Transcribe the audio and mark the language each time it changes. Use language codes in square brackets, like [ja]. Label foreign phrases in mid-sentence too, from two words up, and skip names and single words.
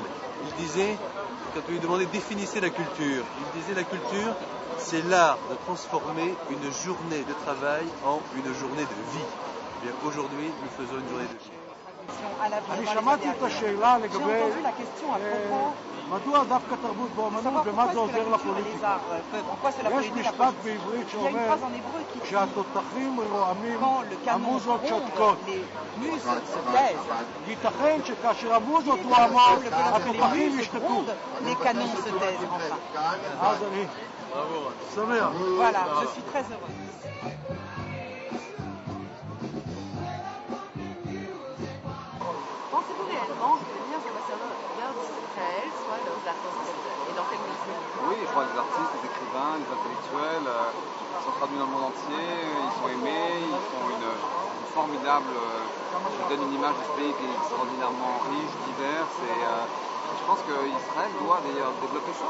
[fr] Il disait, quand on lui demandait définissez la culture, il disait la culture, c'est l'art de transformer une journée de travail en une journée de vie. Eh bien, aujourd'hui, nous faisons une journée de vie. J'ai entendu la question à propos [he] מדוע דווקא תרבות ואומנות ומה זה עוזר לפוליטיקה? יש משפט בעברית שאומר כשהתותחים רועמים המוזות שותקות. ייתכן שכאשר המוזות רועמות התותחים ישתקו. אז אני שמח. [fr] Voilà, je suis très heureuse. Pensez-vous réellement que les meilleurs ambassadeurs d'Israël soient leurs artistes et dans quelle mesure? Oui, je crois que les artistes, les écrivains, les intellectuels sont traduits dans le monde entier, ils sont aimés, ils font une formidable, ils donnent une image de ce pays qui est extraordinairement riche, divers, et je pense qu'Israël doit d'ailleurs développer ça.